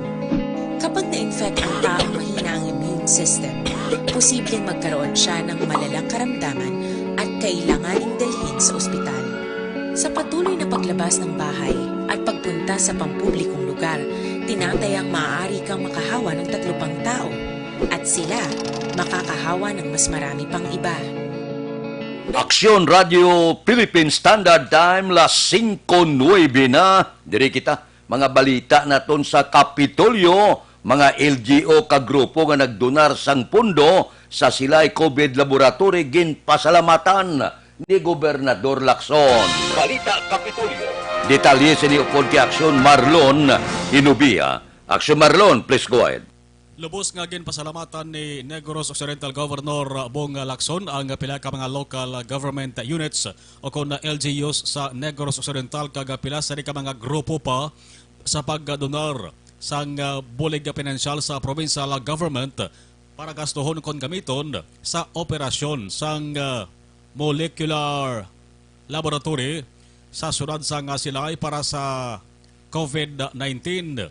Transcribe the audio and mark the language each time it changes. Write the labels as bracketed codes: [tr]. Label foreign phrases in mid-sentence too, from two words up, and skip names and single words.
[tl] Kapag na-infect ang taong mahina ang immune system, posibleng magkaroon siya ng malalang karamdaman at kailanganing dalhin sa ospital. Sa patuloy na paglabas ng bahay at pagpunta sa pampublikong lugar, tinatayang maaari kang makahawa ng 3 pang tao at sila makakahawa ng mas marami pang iba. [hil] Aksyon Radio Philippine Standard Time, las 5:09 na. Diri kita, mga balita naton sa Kapitolyo, mga LGO kagrupo nga nagdonar sang pundo sa silay COVID laboratory ginpasalamatan ni Gobernador Lacson. Balita Kapitolyo. Detalye sa ni upod kay Aksyon Marlon Inubia. Aksyon Marlon, [en] please go ahead. [hil] Lubos nga ginpasalamatan ni Negros Occidental Governor Bong Lacson ang pila ka mga [en] local government units [hil] o kon LGUs sa Negros Occidental kag pila sa ka mga grupo pa sa pagdonar sang bulig pinansyal sa provincial government para gastuhon kon gamiton sa operasyon sang [en] molecular laboratory [hil] sa syudad sang Silay para sa COVID-19.